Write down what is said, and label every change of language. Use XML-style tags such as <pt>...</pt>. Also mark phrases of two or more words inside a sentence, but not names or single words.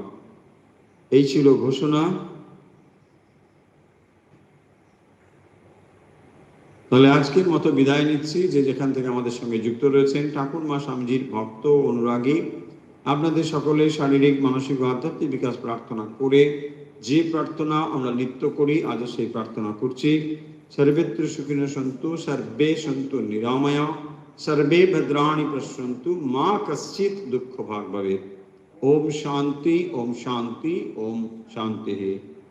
<bn>এই ছিল ঘোষণা। তাহলে আজকের মতো বিদায় নিচ্ছি। যে যেখান থেকে আমাদের সঙ্গে যুক্ত রয়েছেন, ঠাকুর মা স্বামীজির ভক্ত অনুরাগী, আপনাদের সকলের শারীরিক, মানসিক ও আধ্যাত্মিক বিকাশ প্রার্থনা করে, যে প্রার্থনা আমরা নিত্য করি, আজও সেই প্রার্থনা করছি।</bn> <sa>सर्वत्र सुखिनः सन्तु सर्वे सन्तु निरामया सर्वे भद्राणि पश्यन्तु मा कश्चित् दुःखभाग् भवेत्। ओम शांति ओम शांति ओम शांति।</sa>